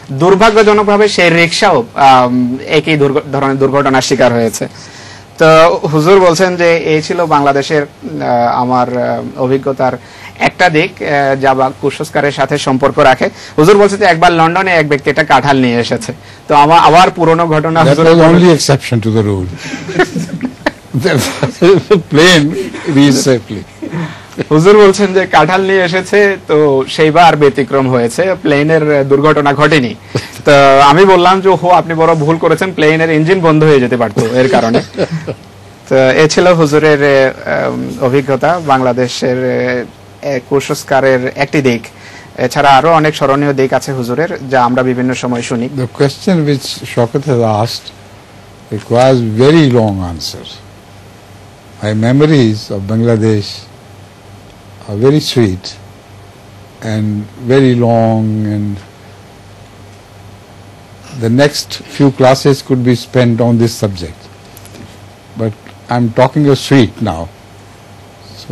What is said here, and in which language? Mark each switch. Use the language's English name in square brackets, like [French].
[Bangla] দুর্ভাগ্যজনকভাবে সেই রিকশাও একই ধরনের দুর্ঘটনার শিকার হয়েছে। তো হুজুর বলছেন যে এই ছিল বাংলাদেশের আমার অভিজ্ঞতার একটা দিক যা কুসংস্কারের সাথে সম্পর্ক রাখে। হুজুর বলছে যে একবার লন্ডনে এক ব্যক্তি একটা কাঁঠাল নিয়ে এসেছে। তো আমার আবার পুরনো ঘটনা, [English] only exception to the rule. The plane reached safely. [Bangla] হুজুর বলছেন যে কাঁঠাল নিয়ে এসেছে, তো সেইবার ব্যতিক্রম হয়েছে, প্লেনের দুর্ঘটনা ঘটেনি। তো আমি বললাম যে আপনি বড় ভুল করেছেন, প্লেনের ইঞ্জিন বন্ধ হয়ে যেতে পারতো এর কারণে। তো এ ছিল হুজুরের অভিজ্ঞতা বাংলাদেশের কুসংস্কারের একটি দিক। এছাড়া আরো অনেক স্মরণীয় দিক আছে হুজুরের, যা আমরা বিভিন্ন সময় শুনি। [English] The question which Shaukat has asked requires very long answer. My memories of Bangladesh are very sweet and very long, and the next few classes could be spent on this subject. But I'm talking of sweet now. So